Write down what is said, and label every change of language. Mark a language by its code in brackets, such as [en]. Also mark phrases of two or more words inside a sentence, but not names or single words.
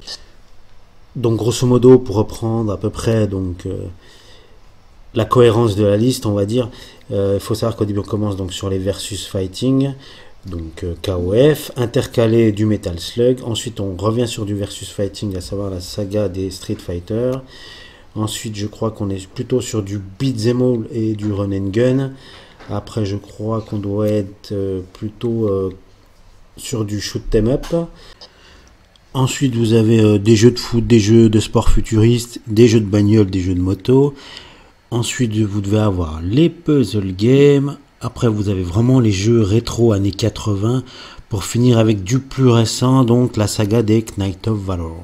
[fr] Donc grosso modo, pour reprendre à peu près la cohérence de la liste, on va dire, il faut savoir qu'au début on commence donc sur les [en] versus fighting, [fr] donc KOF, intercalé du Metal Slug. Ensuite on revient sur du [en] versus fighting, [fr] à savoir la saga des Street Fighter. Ensuite je crois qu'on est plutôt sur du [en] beat'em all [fr] et du [en] run and gun. [fr] Après je crois qu'on doit être plutôt sur du [en] shoot 'em up. [fr] Ensuite vous avez des jeux de foot, des jeux de sport futuriste, des jeux de bagnole, des jeux de moto. Ensuite vous devez avoir les [en] puzzle games. [fr] Après vous avez vraiment les jeux rétro années 80, pour finir avec du plus récent, donc la saga des Knight of Valor.